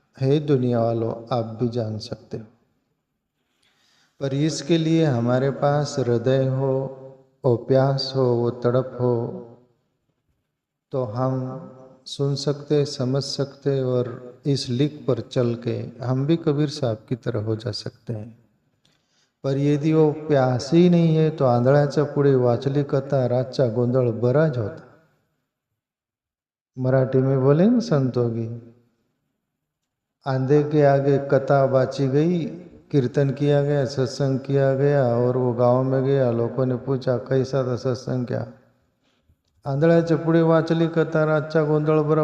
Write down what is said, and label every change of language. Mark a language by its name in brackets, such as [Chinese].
[Hindi] हे दुनिया वालों, आप भी जान सकते हो, पर इसके लिए हमारे पास हृदय हो, वो प्यास हो, वो तड़प हो, तो हम सुन सकते, समझ सकते और इस लीक पर चल के हम भी कबीर साहब की तरह हो जा सकते हैं। पर यदि वो प्यास ही नहीं है तो [Marathi] आंधळ्याच्या पुढे वाचली कथा, रातचा गोंधळ बराच होता। [Hindi] मराठी में बोले ना संतों की, आंधे के आगे कथा बाची गई, कीर्तन किया गया, सत्संग किया गया और वो गांव में गया, लोगों ने पूछा कैसा था सत्संग, क्या [Marathi] आंधळ्याच्या पुढे वाचली कथा, रातचा गोंधळ बरा।